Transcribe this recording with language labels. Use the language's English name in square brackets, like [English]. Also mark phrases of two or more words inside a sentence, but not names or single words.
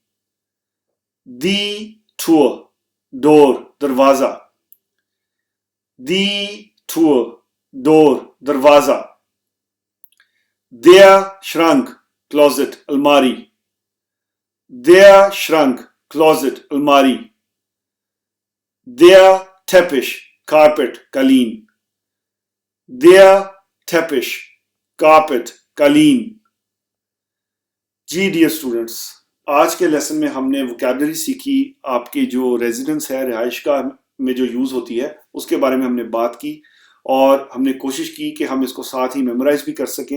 [German] die Tür, door, दरवाजा, die Tür, door, दरवाजा, der Schrank, closet, अलमारी, der Schrank, closet, अलमारी, der Teppich, carpet, कालीन, der Teppich, [English] carpet, कालीन। [Hindi] जी [English] dear students, [Hindi] आज के लेसन में हमने वोकैबलरी सीखी, आपके जो रेजिडेंस है, रिहाइश का में जो यूज़ होती है उसके बारे में हमने बात की और हमने कोशिश की कि हम इसको साथ ही मेमोराइज भी कर सकें।